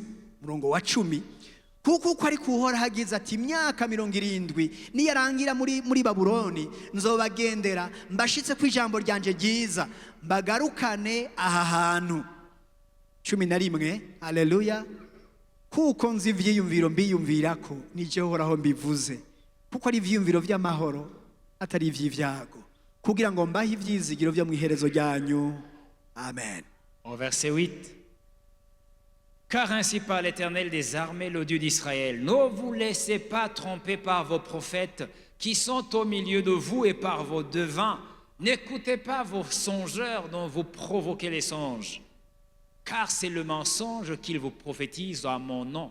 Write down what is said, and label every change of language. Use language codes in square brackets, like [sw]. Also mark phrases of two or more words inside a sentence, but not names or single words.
[rn] Murongo wa 10 kuko uko ari kuhoraho agize ati imyaka 70 niyarangira muri Babuloni nzobagendera mbashitse ku ijambo ryanje ryiza mbagarukane aha hantu. 11 Haleluya. Kuko nzi ivyiyumviro mbiyumvirako ni jyewe uhoraho mbivuze, kuko ari ivyiyumviro vy'amahoro atari ivy'ivyago, kugira ngo mbahe ivyizigiro vyo mu iherezo ryanyu. Amen. [fr] au verset 8. Car ainsi parle l'Éternel des armées, le Dieu d'Israël, ne vous laissez pas tromper par vos prophètes qui sont au milieu de vous et par vos devins. N'écoutez pas vos songeurs dont vous provoquez les songes, car c'est le mensonge qu'ils vous prophétisent à mon nom.